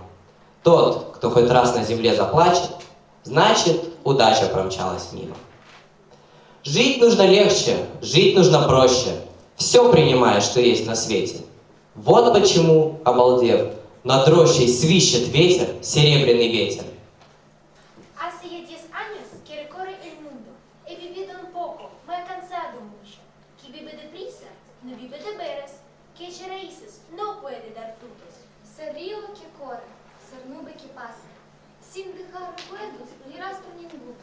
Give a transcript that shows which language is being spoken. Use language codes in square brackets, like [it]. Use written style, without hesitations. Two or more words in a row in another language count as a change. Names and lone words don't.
[ru] Тот, кто хоть раз на земле заплачет, значит, удача промчалась мимо. Жить нужно легче, жить нужно проще. Все принимая, что есть на свете. Вот почему, обалдев, над рощей свищет ветер, серебряный ветер. [es] Hace ya 10 años que recorre el mundo. He vivido un poco, me he cansado mucho. Que vive deprisa, no vive de veras. Que echa raíces, no puede dar frutos. Все río que corre, ser nube que pasa, sin dejar recuerdos ni rastro ningún.